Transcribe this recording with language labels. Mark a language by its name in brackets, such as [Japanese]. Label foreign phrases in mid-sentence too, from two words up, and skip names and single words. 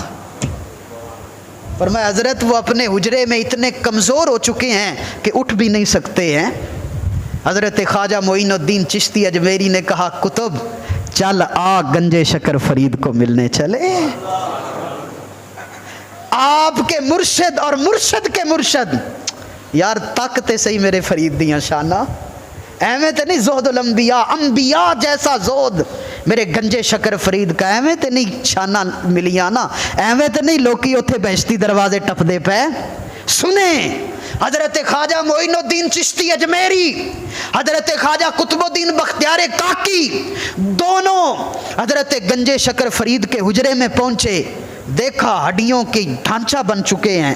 [Urdu] فرمایا حضرت وہ اپنے حجرے میں اتنے کمزور ہو چکے ہیں کہ اٹھ بھی نہیں سکتے ہیں۔ حضرت خواجہ معین الدین چشتی اجمیری نے کہا قطب چل آ گنجے شکر فرید کو ملنے چلے۔ آپ کے مرشد اور مرشد کے مرشد، [Punjabi] یار طاقت صحیح میرے فرید دیاں شانہ، ایویں تے نہیں زہد الانبیاء، [Urdu] انبیاء جیسا زہد میرے گنجے شکر فرید کا، [Punjabi] ایویں تے نہیں شانہ ملیاں نا، ایویں تے نہیں لوکی اتھے بہشتی دروازے ٹپ دے پے۔ [Urdu] سنیں حضرت خواجہ معین الدین چشتی اجمیری، حضرت خواجہ قطب الدین بختیار کاکی دونوں حضرت گنجے شکر فرید کے حجرے میں پہنچے، دیکھا ہڈیوں کی ڈھانچہ بن چکے ہیں۔